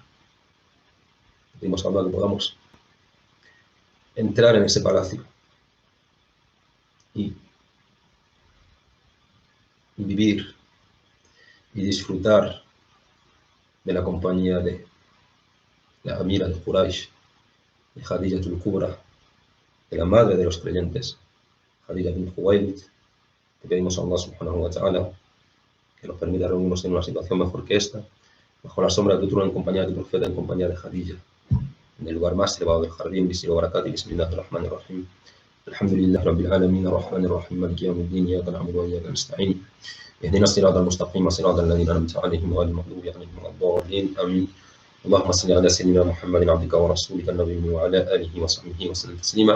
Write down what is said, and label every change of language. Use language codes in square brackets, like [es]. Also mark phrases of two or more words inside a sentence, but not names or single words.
[es] Pedimos a Allah que podamos entrar en ese palacio y vivir y disfrutar de la compañía de la Amira de Quraysh, de Khadija al-Kubra, de la madre de los creyentes, Khadija bint Khuwaylid. Te pedimos a Allah [ar] سبحانه وتعالى [es] que nos permita reunirnos en una situación mejor que esta, bajo la sombra de tu trono, en compañía de tu profeta, en compañía de Khadija, en el lugar más elevado del jardín. [ar] بسم الله وبركاته، بسم الله الرحمن الرحيم. الحمد لله رب العالمين، الرحمن الرحيم، مالك يوم الدين، إياك نعبد وإياك نستعين. اهدنا الصراط المستقيم صراط الذين أنعمت عليهم غير المغضوب عليهم ولا الضالين آمين. اللهم صل على سيدنا محمد عبدك ورسولك النبي وعلى آله وصحبه وسلم تسليما.